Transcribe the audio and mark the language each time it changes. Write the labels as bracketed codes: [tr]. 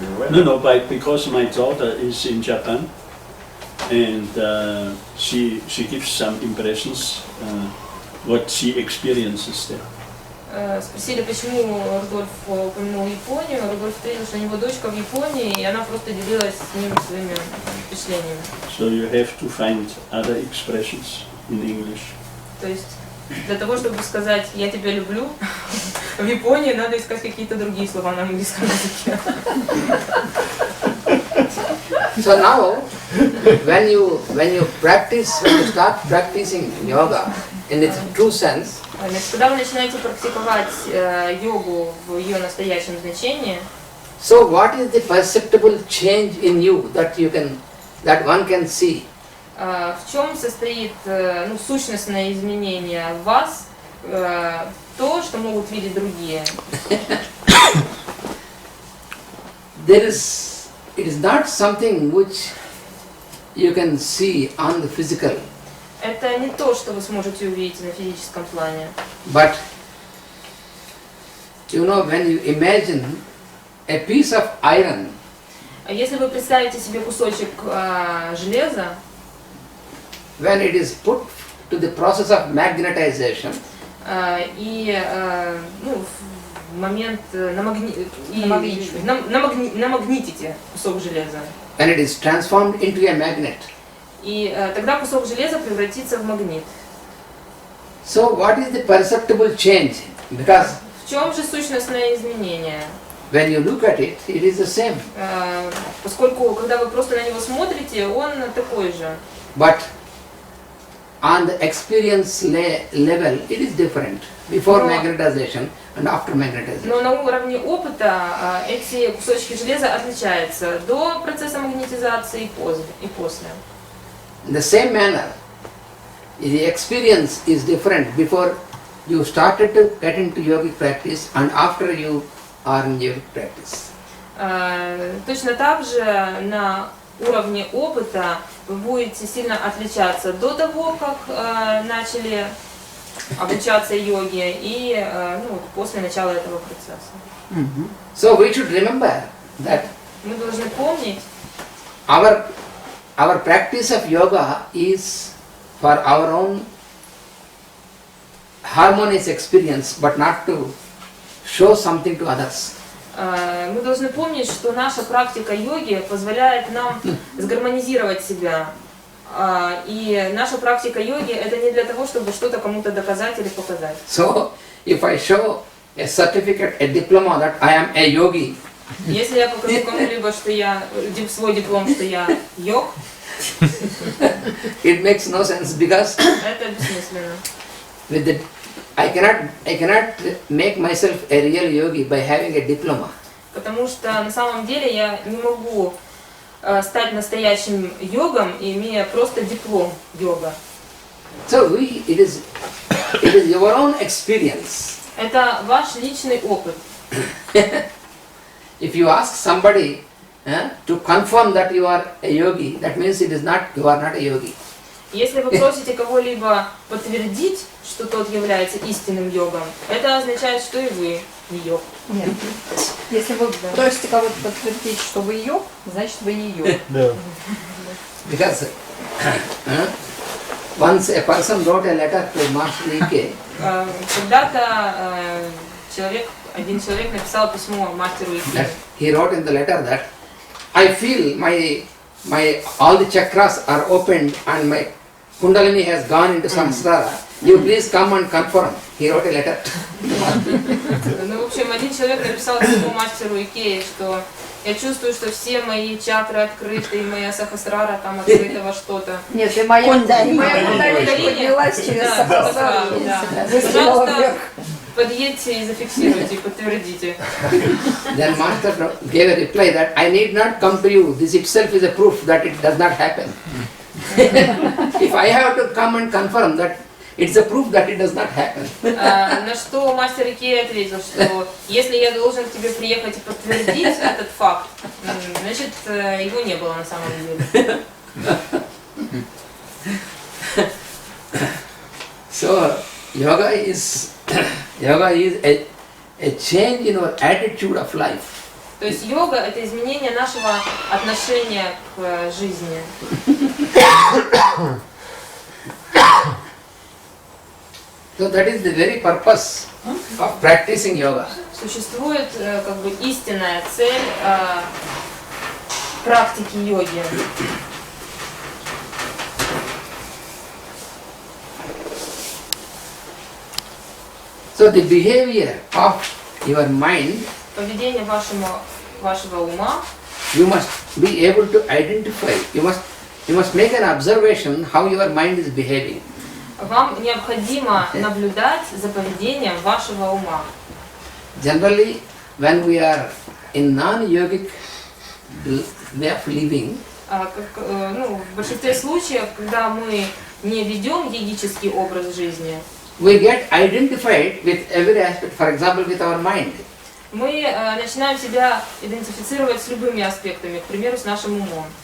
[en] No, but because my daughter is in Japan, and she gives some impressions what she experiences there. [ru] Спросили, почему Рудольф упомянул Японию. Рудольф ответил, что у него дочка в Японии, и она просто делилась с ним своими впечатлениями. [en] So you have to find other expressions in English. [ru] То есть для того, чтобы сказать «я тебя люблю», в Японии надо искать какие-то другие слова на английском языке. [en] So now, when you start practicing yoga in its true sense, [ru] когда вы начинаете практиковать йогу в ее настоящем значении, [en] so what is the perceptible change in you that one can see? [ru] В чем состоит сущностное изменение в вас, то, что могут видеть другие? [en] it is not something which you can see on the physical. [ru] Это не то, что вы сможете увидеть на физическом плане. [en] But you know, when you imagine a piece of iron, [ru] Если вы представите себе кусочек железа, [en] when it is put to the process of magnetization, [ru] и в момент намагнитите кусок железа, [en] and it is transformed into a magnet. [ru] и тогда кусок железа превратится в магнит. [en] So what is the perceptible change? Because [ru] В чем же сущностное изменение? [en] when you look at it, it is the same. [ru] Поскольку, когда вы просто на него смотрите, он такой же. [en] But on the experience level, it is different. Before magnetization and after magnetization. [ru] Но на уровне опыта эти кусочки железа отличаются до процесса магнетизации и после. [en] In the same manner, the experience is different before you started to get into yogic practice and after you are in yogic practice. [ru] Точно так же на уровне опыта вы будете сильно отличаться до того, как начали обучаться йоге и после начала этого процесса. [en] So we should remember that [ru] Мы должны помнить, [en] our practice of yoga is for our own harmonious experience, but not to show something to others. [ru] Мы должны помнить, что наша практика йоги позволяет нам сгармонизировать себя. И наша практика йоги это не для того, чтобы что-то кому-то доказать или показать. [en] So if I show a certificate, a diploma that I am a yogi, [ru] если я покажу кому-либо, что я свой диплом, что я йог, [en] it makes no sense because [ru] это бессмысленно. [en] I cannot make myself a real yogi by having a diploma. [ru] Потому что на самом деле я не могу стать настоящим йогом, имея просто диплом йога. [en] So it is your own experience. [ru] Это ваш личный опыт. [en] If you ask somebody to confirm that you are a yogi, that means you are not a yogi. [ru] Если вы просите кого-либо подтвердить, что тот является истинным йогом, это означает, что и вы не йог. Нет. Если вы просите кого-то подтвердить, что вы йог, значит вы не йог. [en] Because once a person wrote a letter to Master Ike. [ru] Когда-то один человек написал письмо мастеру Ike. [en] He wrote in the letter that I feel my all the chakras are opened and my Kundalini has gone into Sahasrara. You please come and confirm. He wrote a letter. [ru] Ну, в общем, один человек написал письмо мастеру Икеи, что я чувствую, что все мои чакры открыты, и моя сахасрара там открыта во что-то. Нет, и моя Кундалини поднялась через Сахасрару. Пожалуйста, подъедьте и зафиксируйте, подтвердите. [en] Then Master gave a reply that I need not come to you. This itself is a proof that it does not happen. If I have to come and confirm that, it's a proof that it does not happen. [ru] На что мастер Икеи ответил, что если я должен к тебе приехать и подтвердить этот факт, значит его не было на самом деле. [en] So yoga is a change in our attitude of life. [ru] То есть йога это изменение нашего отношения к жизни. [en] So that is the very purpose of practicing yoga. [ru] Существует как бы истинная цель практики йоги. [en] So the behavior of your mind, [ru] поведение вашего ума, [en] you must be able to identify. You must make an observation how your mind is behaving. [ru] Вам необходимо наблюдать за поведением вашего ума. [en] Generally, when we are in non-yogic way of living, [ru] В большинстве случаев, когда мы не ведем йогический образ жизни, [en] we get identified with every aspect, for example, with our mind. [ru] Мы начинаем себя идентифицировать с любыми аспектами, к примеру, с нашим умом.